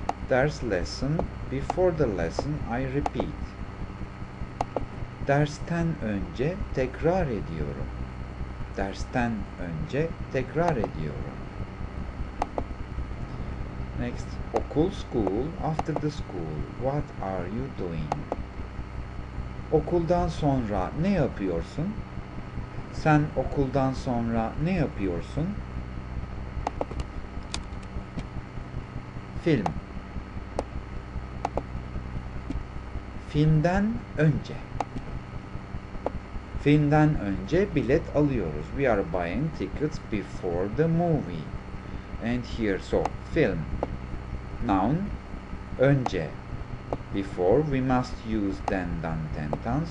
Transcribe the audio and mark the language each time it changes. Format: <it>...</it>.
<en>Ders lesson. Before the lesson I repeat.</en> <tr>Dersten önce tekrar ediyorum. Dersten önce tekrar ediyorum.</tr> <en>Next, okul, school. After the school, what are you doing?</en> <tr>Okuldan sonra ne yapıyorsun? Sen okuldan sonra ne yapıyorsun? Film. Filmden önce. Filmden önce bilet alıyoruz.</tr> <en>We are buying tickets before the movie. And here, so, film. Noun, önce. Before, we must use then, done, then, done.</en>